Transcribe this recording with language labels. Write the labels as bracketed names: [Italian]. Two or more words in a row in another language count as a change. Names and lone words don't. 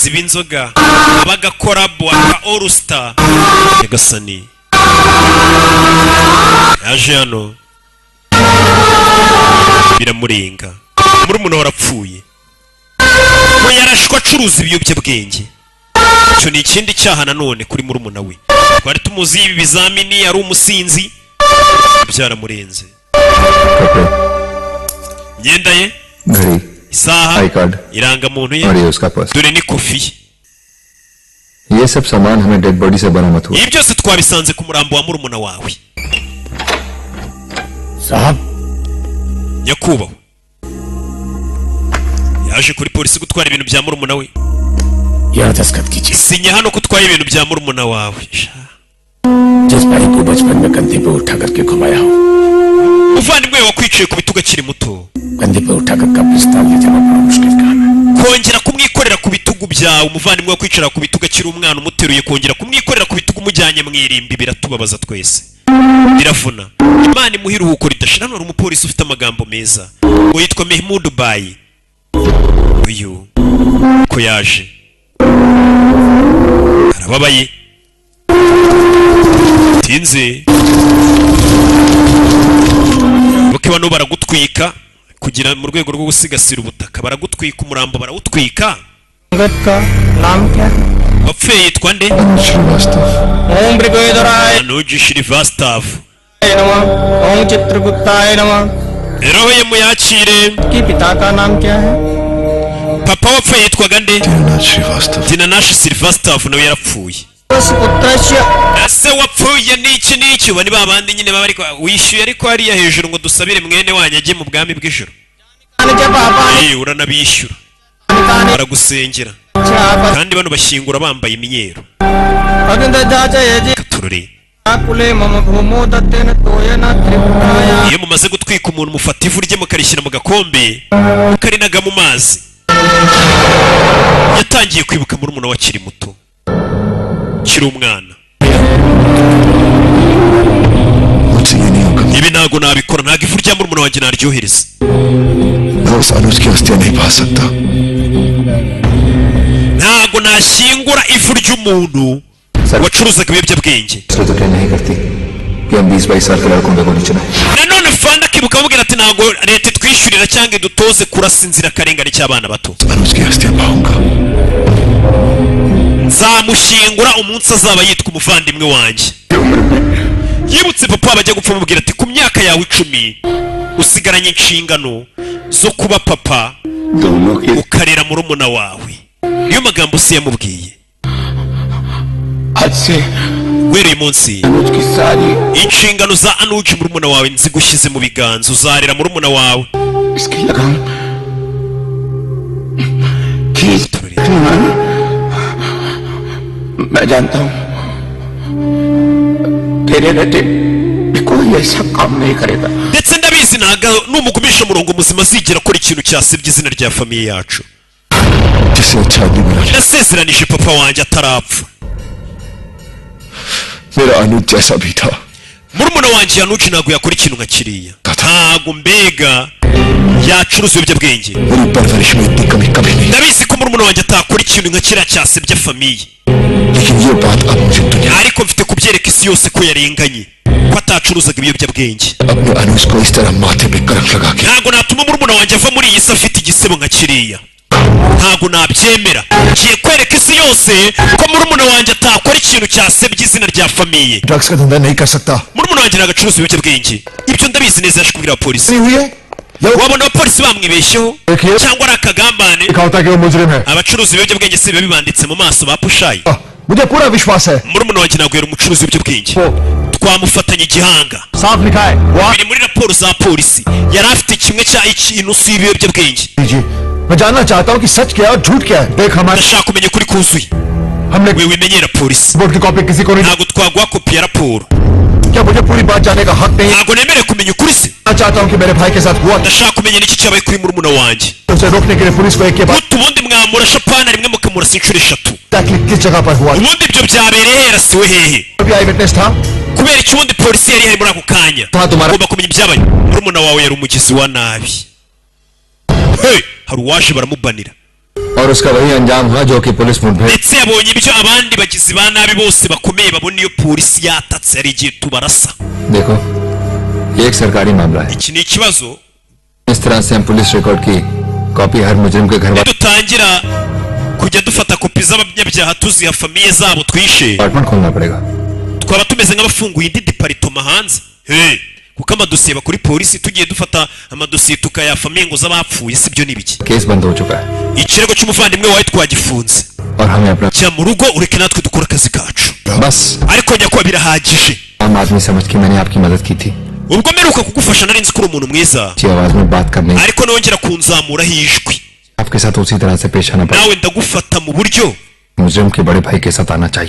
[Kinyarwanda] abahanzi b'inzoga abagakorabo aka All Star Nyagasani yaje hano biramurenga murumuna warapfuye we yarashwa acuruza ibiyobyabwenge. Icyo ni ikindi cyaha nanone kuri murumuna we. Twari tumuzi ibi bizamini ari umusinzi byaramurenze. Myenda ye [Hindi] घड़ी [Kinyarwanda] isaha [English] I card [Kinyarwanda] irangamuntu [Hindi] और [Kinyarwanda] ye [Hindi] ये उसका पर्स [Kinyarwanda] dore ni kofi ye. [Hindi] ये सब सामान हमें [English] dead body [Hindi] से बरामद हुआ [Kinyarwanda] Ibi byose twabisanze ku murambo wa murumuna wawe. [Hindi] साहब [Kinyarwanda] Nyakubahwa yaje kuri polisi gutwara ibintu bya murumuna we. [Hindi] यहाँ दस्तखत कीजिए [Kinyarwanda] Sinya hano ko utwaye ibintu bya murumuna wawe. [Hindi] जिस भाई को बचपन में कंधे पे उठा करके घुमाया हो [Kinyarwanda] Uvandimwe wakwiciye ku bitugu akiri muto. [Hindi] कंधे पे उठा कर कब्रिस्तान ले जाना बड़ा मुश्किल काम है [Kinyarwanda] Kongera kumwikorera ku bitugu byawe umuvandimwe wakwicara ku bitugu akiri umwana umuteruye kongera kumwikorera ku bitugu umujyanye mu irimbi biratubabaza twese. Biravuna. Imana imuhira uruhuko ridashira. Hano hari umupolisi ufite amagambo meza ngo yitwa Mehmoud Bayi. Uyu ko yaje arababaye tinze buke bano baragutwika kugira mu rwego rwo gusigasira ubutaka baragutwika umurambo barawutwika. [Hindi] संगत का नाम क्या है? [Kinyarwanda] Wapfuye yitwa nde? [Hindi] श्रीवास्तव [Sanskrit] ओम मृगोदराय [Kinyarwanda] Anuji Shrivastav. [Sanskrit] नमः ओम चित्रगुप्ताय नमः [Kinyarwanda] Roho ye muyakire. [Hindi] कि पिता का नाम क्या है? [Kinyarwanda] Papa wapfuye yitwaga nde? [Hindi] श्रीवास्तव [Kinyarwanda] Dinanashi Silvastav nawe yarapfuye. [Sanskrit] पुत्रस्य [Kinyarwanda] Ese wapfuye n'iki bani babandi nyine baba ariko wishyuye ariko hariya hejuru ngo dusabire mwene wanyu ajye mu bwami bw'ijuru. [Hindi] के पापा [Kinyarwanda] Uranabishyura baragusengera kandi bano bashyingura bambaye imyeru. Katurore [Sanskrit] कुले मम भूमो दत्तेन तोयन त्रिपुराया [Kinyarwanda] iyo mumaze gutwika umuntu mufata ivu rye mukarishyira mu gakombe mukarinaga mu mazi. Yatangiye kwibuka murumuna we akiri muto kiri umwana. [Hindi] मुझसे ये नहीं होगा [Kinyarwanda] Ibi ntago nabikora ntago ivu rya murumuna wanjye naryohereza. [Hindi] मैं उस अनुज की हस्तियां नहीं पा सकता [Kinyarwanda] Ntago nashyingura ivu ry'umuntu wacuruzaga ibiyobyabwenge. [Hindi] इसलिए तो ट्रेन नहीं करती कि हम 20-22 साल के लड़कों पे गोली चलाएं [Kinyarwanda] Nanone fanda akibuka amubwira ati ntago leta itwishyurira cyangwa idutoze kurasa inzirakarengane cy'abana bato. [Hindi] अनुज की हस्तियां पाऊंगा [Kinyarwanda] Nzamushyingura umunsi azaba yitwa umuvandimwe wanjye. Yibutse papa bajya gupfa amubwira ati ku myaka yawe 10 usigaranye inshingano zo kuba papa [Hindi] दोनों की [Kinyarwanda] ukarera murumuna wawe. Niyo magambo se yamubwiye. [Hindi] आज से [Kinyarwanda] Wereye munsi [Hindi] अनुज की सारी [Kinyarwanda] inshingano za Anuji murumuna wawe nzigushyize mu biganza uzarera murumuna wawe. [Hindi] इसकी लगाम मैं जानता हूँ तेरे बेटे कोई ऐसा काम नहीं करेगा [Kinyarwanda] Ndetse ndabizi ntago numugumisha umurongo muzima azigera akora ikintu cyasebye izina rya famiye yacu. [Hindi] जिसे अच्छा आदमी बना [Kinyarwanda] Nasezeranije papa wanjye atarapfa. [Hindi] मेरा अनुज जैसा भी था [Kinyarwanda] Murumuna wanjye Yanuji ntago yakora ikintu nka kiriya. Ntago mbega yacuruza ibiyobyabwenge. [Hindi] मेरी परवरिश में इतनी कमी कभी नहीं [Kinyarwanda] Ndabizi ko murumuna wanjye atakora ikintu nka kiriya cyasebye famiye. [Hindi] लेकिन ये बात अब मुझे दुनिया [Kinyarwanda] Ariko mfite kubyereka isi yose ko yarenganye ko atacuruzaga ibiyobyabwenge. [Hindi] अपने अनुज को इस तरह माथे पे कलंक लगा के [Kinyarwanda] Ntago natuma murumuna wanjye ava muri iyi si afite igisebo nka kiriya. Ntago nabyemera. Ngiye kwereka isi yose ko murumuna wanjye atakora ikintu cyasebye izina rya famiye. [Hindi] ड्रग्स का धंधा नहीं कर सकता [Kinyarwanda] Murumuna wanjye ntago acuruza ibiyobyabwenge. Ibyo ndabizi neza yaje kubwira polisi. [Hindi] हुई है या [Kinyarwanda] Wabona abapolisi bamwibeshyeho [Hindi] देखिए [Kinyarwanda] cyangwa ari akagambane. [Hindi] लिखा होता है कि वो मुजरिम है [Kinyarwanda] Abacuruzi ibiyobyabwenge si biba bibanditse mu maso ba pushayi. [Hindi] मुझे पूरा विश्वास है [Kinyarwanda] Murumuna wanjye ntabwo yari umucuruzi w'ibiyobyabwenge. Twamufatanye igihanga. [Hindi] साफ लिखा है वो आप [Kinyarwanda] Biri muri raporo za polisi yari afite kimwe cya inusu y'ibiyobyabwenge. [Hindi] लीजिए मैं जानना चाहता हूँ कि सच क्या है और झूठ क्या है देख हमारे [Kinyarwanda] Ndashaka kumenya ukuri kuzuye. [Hindi] हमने [Kinyarwanda] Wewe menyera polisi. [Hindi] रिपोर्ट की कॉपी किसी को नहीं [Kinyarwanda] Ntabwo twaguha kopi ya raporo. [Hindi] क्या मुझे पूरी बात जानने का हक नहीं [Kinyarwanda] Ntabwo nemerewe kumenya ukuri se. [Hindi] मैं चाहता हूँ कि मेरे भाई के साथ हुआ [Kinyarwanda] Ndashaka kumenya n'iki cyabaye kuri murumuna wanjye. [Hindi] उसे रोकने के लिए पुलिस को एक के बाद [Kinyarwanda] Guta ubundi mwamurasha pana rimwe mukamurasa inshuro 3. [Hindi] एग्जैक्टली किस जगह पर हुआ [Kinyarwanda] Ubundi ibyo byabereye yarasiwe hehe? [Hindi] अभी [English] eye witness [Hindi] था [Kinyarwanda] Kubera iki ubundi polisi yari ihari muri ako kanya? [Hindi] हाँ तुम्हारा [Kinyarwanda] Ugomba kumenya ibyabaye. Murumuna wawe yari umugizi wa nabi. Hey, hari uwaje baramubanira. [Hindi] और उसका वही अंजाम हुआ जो कि पुलिस मुठभेड़ [Kinyarwanda] ndetse yabonye ibyo abandi bagizi ba nabi bose bakomeye babona iyo polisi yatatse ari igihe tubarasa. [Hindi] देखो ये एक सरकारी मामला है [Kinyarwanda] iki ni ikibazo [Hindi] इस तरह से हम [English] police record [Hindi] की कॉपी हर मुजरिम के घर [Kinyarwanda] dutangira kujya dufata kopi z'abanyabyaha tuziha famiye zabo twishe [Hindi] अपार्टमेंट खोलना पड़ेगा [Kinyarwanda] twaba tumeze nk'abafunguye indi departoma hanze kuko amadosiye bakuri polisi tugiye dufata amadosiye tukaya famiye ngo z'abapfuye sibyo nibiki [Hindi] केस बंद हो चुका है [Kinyarwanda] ikirego cy'umuvandimwe wawe twagifunze [Hindi] और हमें अपना [Kinyarwanda] cya mu rugo ureke natwe dukora akazi kacu [Hindi] बस [Kinyarwanda] ariko njya kuba birahagije [Hindi] आम आदमी समझ के मैंने आपकी मदद की थी [Kinyarwanda] ubwo mperuka kugufasha nari nzi ko uri umuntu mwiza [Hindi] अच्छी आवाज में बात करने [Kinyarwanda] ariko nongera kunzamuraho ijwi [Hindi] आपके साथ उसी तरह से पेश आना पड़ेगा [Kinyarwanda] nawe ndagufata mu buryo [Hindi] मुजरिम के बड़े भाई के साथ आना चाहिए